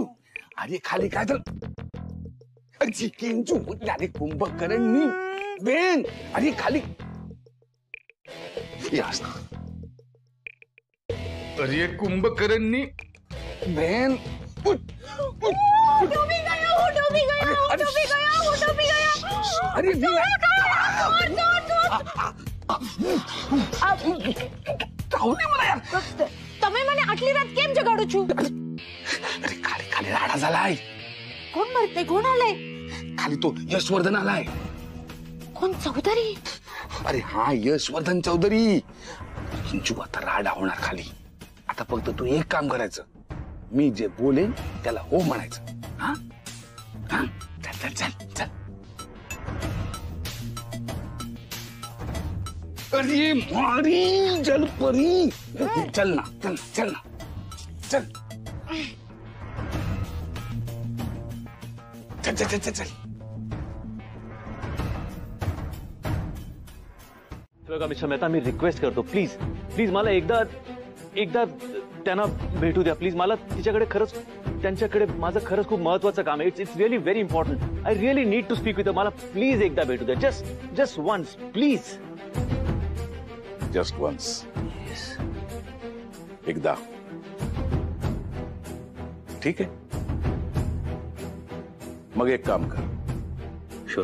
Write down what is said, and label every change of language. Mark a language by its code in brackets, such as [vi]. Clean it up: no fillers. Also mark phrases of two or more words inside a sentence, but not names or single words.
[mr] अरे खाली काय झालं? अरे किंजू उठ. अरे कुंभकर्णी बेन. अरे खाली अरे कुंभकर्णी बहन अरे [gu] તમે મને આટલી રાત કેમ જગાડો છો? [mr] अरे खाली खाली राडा झालाय. [gu] કોણ મરતે? કોણ આલે? [mr] खाली तो यशवर्धन आलाय. [gu] કોણ? ચૌધરી? [mr] अरे हा यशवर्धन चौधरी. हिंचू आता राडा होणार खाली. आता फक्त तू एक काम करायचं, मी जे बोलेन त्याला हो म्हणायचं. हा हा चल चल चल चल. अरे मारी जलपरी, चल ना चल ना चल ना चल चल चल चल चल चल. बघा मिस्टर मेहता, मी रिक्वेस्ट करतो, [en] please please [mr] मला एकदा एकदा त्यांना भेटू द्या प्लीज. मला तिच्याकडे खरंच, त्यांच्याकडे माझं खरंच खूप महत्वाचं काम आहे. [en] It's really very important. I really need to speak with. [mr] मला प्लीज एकदा भेटू द्या. [en] Just once please. Just once. एकदा. [mr] ठीक आहे, मग एक काम कर. शुअर.